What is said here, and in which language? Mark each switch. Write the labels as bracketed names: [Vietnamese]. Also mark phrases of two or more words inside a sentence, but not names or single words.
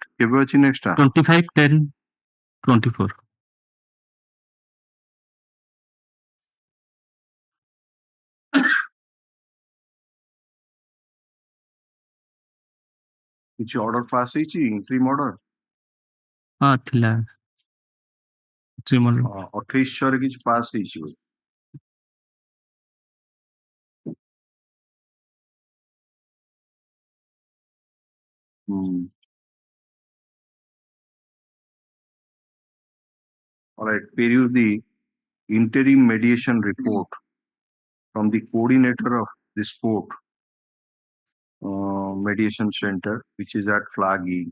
[Odia] କେବେ ଅଛି [English] next time? [Odia] 25/10/24. [English] Which order pass ହେଇଛି interim order? [Odia] ଥିଲା 2800 କିଛି pass ହେଇଛି ବୋଧେ। [English] All right, peruse the interim mediation report from the coordinator of this court mediation center, which is at flag E.